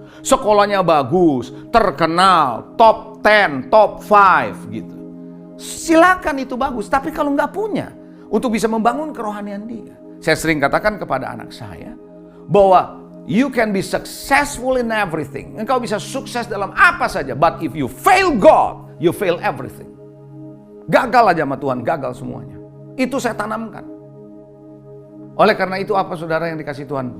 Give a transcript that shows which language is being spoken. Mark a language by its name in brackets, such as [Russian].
[Indonesian] Sekolahnya bagus, terkenal, top 10, top 5 gitu. Silakan itu bagus, tapi kalau nggak punya untuk bisa membangun kerohanian dia. Saya sering katakan kepada anak saya bahwa [English] you can be successful in everything. [Indonesian] Engkau bisa sukses dalam apa saja. [English] But if you fail God, you fail everything. [Indonesian] Gagal aja sama Tuhan, gagal semuanya. Itu saya tanamkan. Oleh karena itu apa saudara yang dikasih Tuhan?